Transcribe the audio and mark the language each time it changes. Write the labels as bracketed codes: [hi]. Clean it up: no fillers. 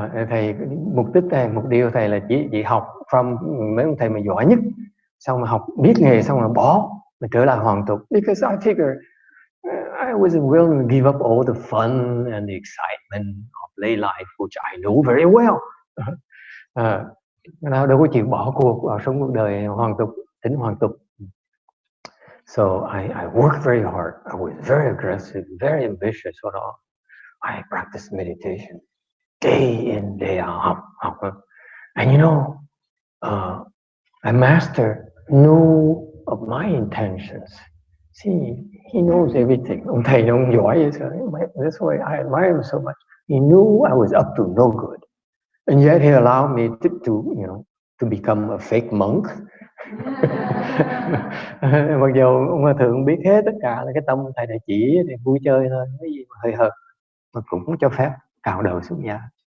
[vi] Thầy mục tiêu thầy là chỉ học from mấy ông thầy mà giỏi nhất, xong mà học biết nghề xong rồi bỏ, mà trở lại hoàn tục. [en] Because I figure I wasn't willing to give up all the fun and the excitement of lay life, which I know very well. [vi] Nào đâu có chịu bỏ cuộc vào sống cuộc đời hoàn tục, tính hoàn tục. [en] So I worked very hard. I was very aggressive, very ambitious. I practiced meditation day in, day out. And you know, my master knew of my intentions. See, he knows everything. [vi] Ông thầy ông giỏi vậy. [en] That's why I admire him so much. He knew I was up to no good, and yet he allowed me to become a fake monk. [vi] Mặc dù ông Hòa Thượng biết hết tất cả là cái tâm thầy đã chỉ thì vui chơi thôi, cái gì mà hơi hợt, mà cũng cho phép cạo đầu xuống giá.